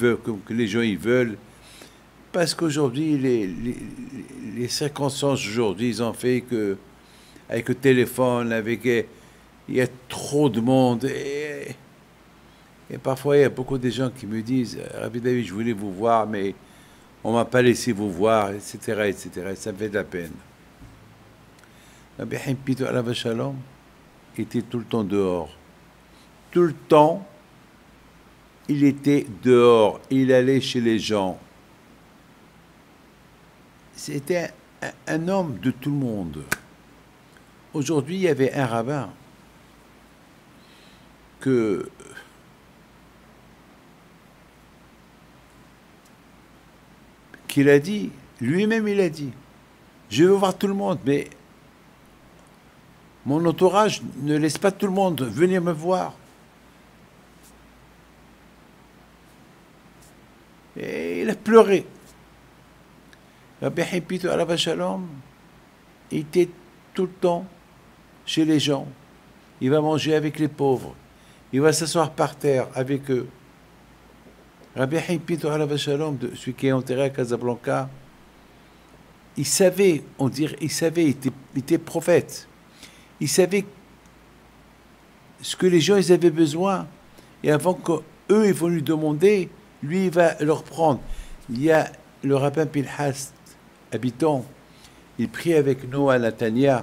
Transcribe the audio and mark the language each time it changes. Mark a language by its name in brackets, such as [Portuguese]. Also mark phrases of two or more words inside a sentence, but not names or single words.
[French] veulent, comme que les gens ils veulent, parce qu'aujourd'hui, les circonstances aujourd'hui, ils ont fait que, avec le téléphone, il y a trop de monde, et parfois il y a beaucoup de gens qui me disent, Rabbi David, je voulais vous voir, mais on m'a pas laissé vous voir, etc., etc., ça me fait de la peine. Rabbi Haim Pinto [Hebrew] alav shalom [French] était tout le temps dehors. Tout le temps, il était dehors, il allait chez les gens. C'était un homme de tout le monde. Aujourd'hui, il y avait un rabbin qu'il a dit, lui-même il a dit, je veux voir tout le monde, mais mon entourage ne laisse pas tout le monde venir me voir. Et il a pleuré. Rabbi Haim Pinto [Hebrew] alav shalom, [French] il était tout le temps chez les gens. Il va manger avec les pauvres. Il va s'asseoir par terre avec eux. Rabbi Haim Pinto [Hebrew] alav shalom, [French] celui qui est enterré à Casablanca, il savait, il était prophète. Il savait ce que les gens ils avaient besoin. Et avant qu'eux ils vont lui demander, lui il va leur prendre. Il y a le rabbin Pinhas, habitant, il prie avec nous à Natania.